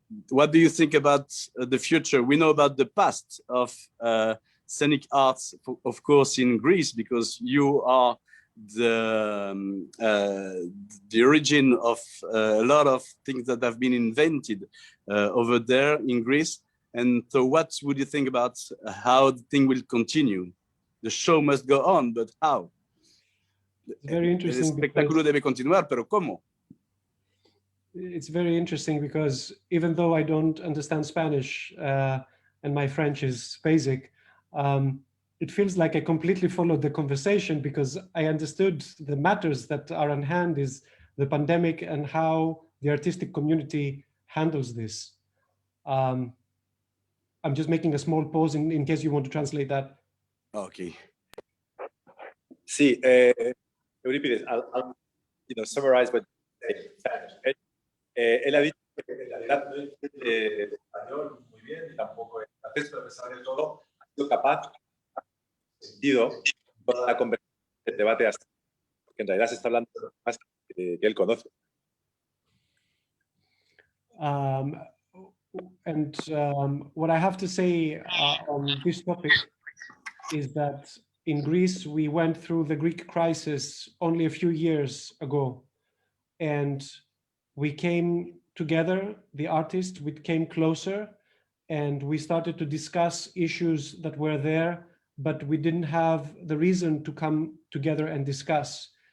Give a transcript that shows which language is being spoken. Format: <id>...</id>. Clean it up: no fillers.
<en>What do you think about the future? We know about the past of scenic arts, of course, in Greece, because you are the origin of a lot of things that have been invented over there in Greece. And so what would you think about how the thing will continue? The show must go on, but how? Very interesting.</en> <es>El espectáculo debe continuar, pero ¿cómo?</es> <en>It's very interesting because even though I don't understand Spanish and my French is basic, it feels like I completely followed the conversation because I understood the matters that are on hand is the pandemic and how the artistic community handles this. I'm just making a small pause in case you want to translate that. Okay.</en> <es>Sí, Eurípides, I'll summarize what él ha dicho que en realidad no entiende español muy bien y tampoco el francés, pero a pesar de todo ha sido capaz sentido toda la conversación, el debate hasta, porque en realidad se está hablando de lo más que él conoce.</es> <en>What I have to say on this topic is that in Greece, we went through the Greek crisis only a few years ago. And we came together, the artists, we came closer and we started to discuss issues that were there, but we didn't have the reason to come together and discuss.</en>